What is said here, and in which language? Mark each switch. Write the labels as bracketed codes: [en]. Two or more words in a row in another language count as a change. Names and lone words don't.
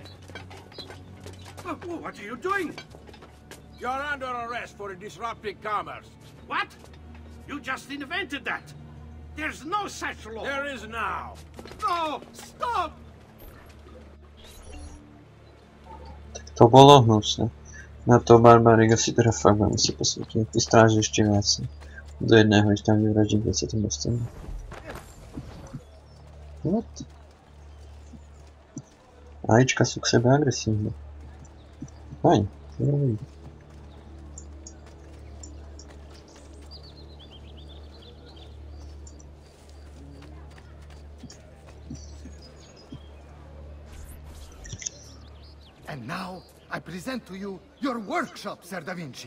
[en] What are you doing? You're under arrest for disrupting commerce. What? You just invented that. There's no such law. There is now. No! Stop! [sk] To bolo hnusné. Na to Barbarigo si teda fakt veľmi si posvetil. Ty stráži ešte viac. Do jedného ich tam vyvraždí 20. dostane. What? Ajíčka sú k sebe agresívne. Fajn, to je dobrý. [en] And now, I present to you your workshop, Ser Da Vinci.